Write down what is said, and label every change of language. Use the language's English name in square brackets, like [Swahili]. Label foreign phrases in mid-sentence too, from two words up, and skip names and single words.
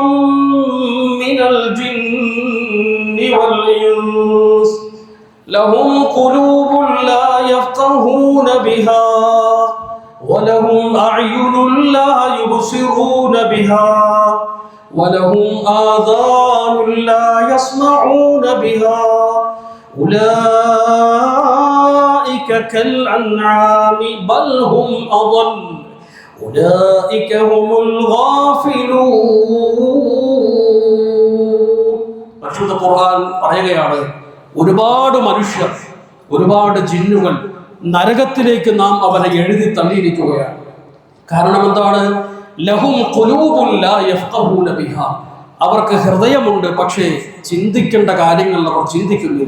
[Arabic] من الجن والإنس لهم قلوب لا يفقهون بها ولهم أعين لا يبصرون بها ولهم آذان لا يسمعون بها أولئك كالأنعام بل هم أضل أولئك هم الغافلون. [Malayalam] പരിശുദ്ധ ഖുർആൻ പറയുകയാണ്, ഒരുപാട് മനുഷ്യർ, ഒരുപാട് ജിന്നുകൾ നരകത്തിലേക്ക് നാം അവരെ എഴുതി തള്ളിയിരിക്കുകയാണ്. കാരണം എന്താണ്? [Arabic] لهم قلوب لا يفقهون بها, [Malayalam] അവർക്ക് ഹൃദയമുണ്ട് പക്ഷേ ചിന്തിക്കേണ്ട കാര്യങ്ങൾ അവർ ചിന്തിക്കുന്നില്ല.